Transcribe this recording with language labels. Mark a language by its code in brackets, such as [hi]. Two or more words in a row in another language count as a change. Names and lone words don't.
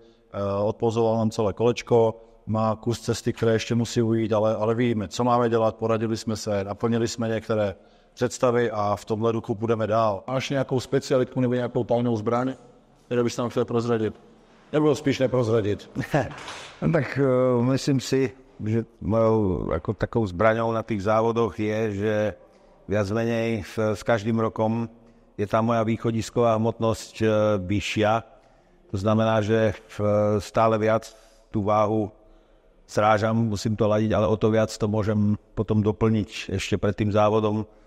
[cs] Odpozoval nám celé kolečko, má kus cesty, které ještě musí ujít, ale víme, co máme dělat, poradili jsme se, naplnili jsme některé představy a v tomhle duchu půjdeme dál. Máš nějakou specialitku nebo nějakou tajnou zbraň, kterou bys nám chtěl prozradit? Nebo spíš neprozradit? [sk] Tak myslím si, že mojou ako takou zbraňou na tých závodoch je, že viac menej s každým rokom je tá moja východisková hmotnosť vyššia. To znamená, že stále viac tú váhu srážam, musím to ladiť, ale o to viac to môžem potom doplniť ešte pred tým závodom.